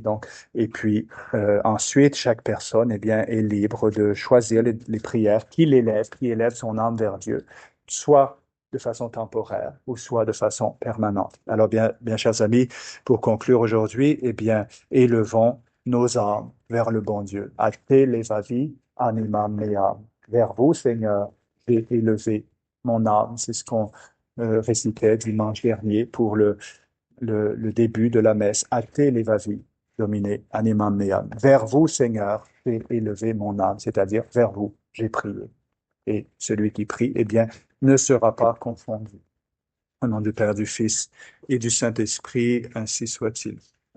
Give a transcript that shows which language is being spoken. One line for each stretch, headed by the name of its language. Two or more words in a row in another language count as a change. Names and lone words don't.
French: Donc, et puis ensuite, chaque personne, eh bien, est libre de choisir les prières qui élèvent son âme vers Dieu, soit de façon temporaire ou soit de façon permanente. Alors, bien, chers amis, pour conclure aujourd'hui, eh bien, élevons nos âmes vers le bon Dieu.
Latin: A te levavi animam meam.
French: Vers vous, Seigneur, j'ai élevé mon âme. C'est ce qu'on récitait dimanche dernier pour le début de la messe.
Latin: A te levavi, Domine, animam meam.
French: Vers vous, Seigneur, j'ai élevé mon âme, c'est-à-dire vers vous, j'ai prié. Et celui qui prie, eh bien, ne sera pas confondu. Au nom du Père, du Fils et du Saint-Esprit, ainsi soit-il.